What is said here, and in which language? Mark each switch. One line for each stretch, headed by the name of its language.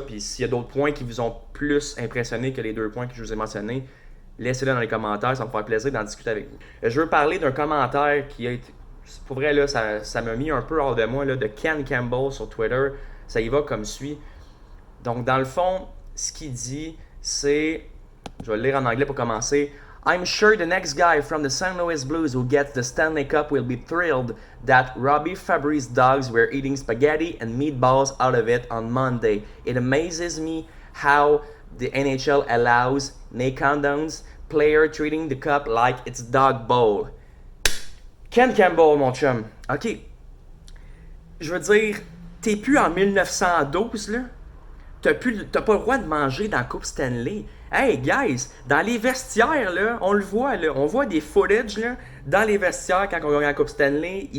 French: Puis s'il y a d'autres points qui vous ont plus impressionné que les 2 points que je vous ai mentionnés, laissez-le dans les commentaires, ça me fera plaisir d'en discuter avec vous. Je veux parler d'un commentaire qui a été. Pour vrai, là, ça m'a mis un peu hors de moi, là, de Ken Campbell sur Twitter. Ça y va comme suit. Donc, dans le fond, ce qu'il dit, c'est. Je vais le lire en anglais pour commencer.
English: I'm sure the next guy from the St. Louis Blues who gets the Stanley Cup will be thrilled that Robbie Fabry's dogs were eating spaghetti and meatballs out of it on Monday. It amazes me how the NHL allows Nate Condon's player treating the cup like it's dog bowl.
French: Ken Campbell, mon chum. OK. Je veux dire, t'es plus en 1912, là. T'as pas le droit de manger dans la Coupe Stanley.
English: Hey, guys,
French: dans les vestiaires, là, on le voit, là. On voit des footage, là, dans les vestiaires quand on gagne la Coupe Stanley.